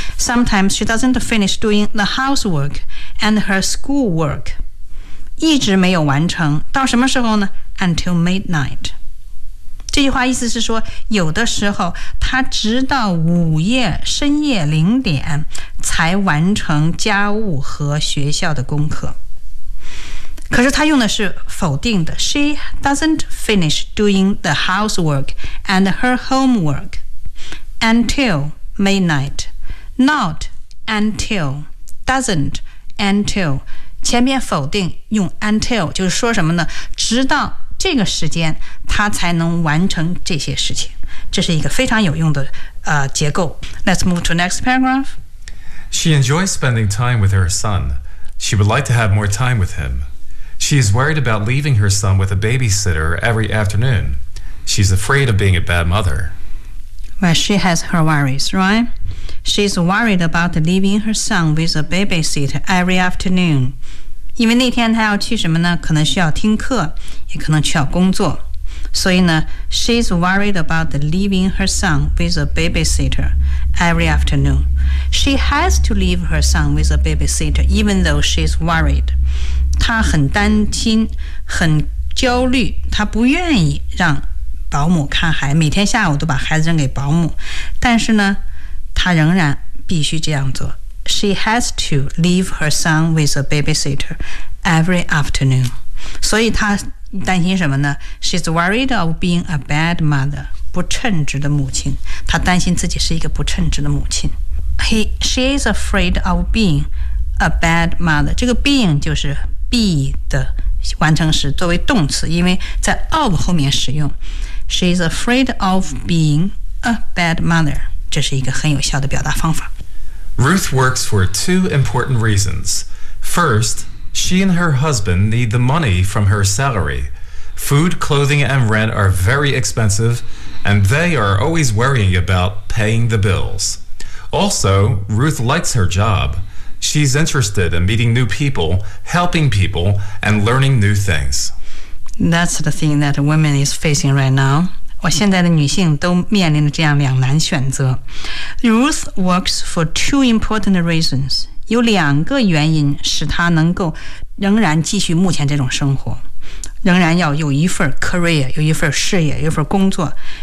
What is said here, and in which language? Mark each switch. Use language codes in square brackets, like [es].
[en] Sometimes she doesn't finish doing the housework and her schoolwork， [zh] 一直没有完成，到什么时候呢？ [en] Until midnight。 [zh] 这句话意思是说，有的时候她直到午夜深夜零点才完成家务和学校的功课。可是他用的是否定的 [en] She doesn't finish doing the housework and her homework until midnight. Not until, doesn't until. [zh] 前面否定用 until 就是说什么呢？直到这个时间他才能完成这些事情。这是一个非常有用的结构。 [en] Let's move to next paragraph. She enjoys spending time with her son. She would like to have more time with him. She is worried about leaving her son with a babysitter every afternoon. She's afraid of being a bad mother. Well, she has her worries, right? She's worried about leaving her son with a babysitter every afternoon. [zh] 因为那天她要去什么呢？可能需要听课，也可能需要工作。所以呢 [en] she's worried about leaving her son with a babysitter every afternoon. She has to leave her son with a babysitter even though she's worried. [zh] 她很担心，很焦虑，她不愿意让保姆看孩子，每天下午都把孩子扔给保姆，但是呢她仍然必须这样做。 [en] She has to leave her son with a babysitter every afternoon. [zh] 所以她担心什么呢？ [en] She's worried of being a bad mother, [zh] 不称职的母亲。她担心自己是一个不称职的母亲。 [en] She is afraid of being a bad mother. [zh] 这个 being 就是 be 的完成时，作为动词，因为在 of 后面使用。 [en] She's afraid of being a bad mother. [zh] 这是一个很有效的表达方法。 [en] Ruth works for two important reasons. First, she and her husband need the money from her salary. Food, clothing, and rent are very expensive, and they are always worrying about paying the bills. Also, Ruth likes her job. She's interested in meeting new people, helping people, and learning new things. That's the thing that women is facing right now. [zh] 我现在的女性都面临着这样两难选择。 [en] Ruth works for two important reasons. [zh] 有两个原因使她能够仍然继续目前这种生活，仍然要有一份 career， 有一份事业，有一份工作。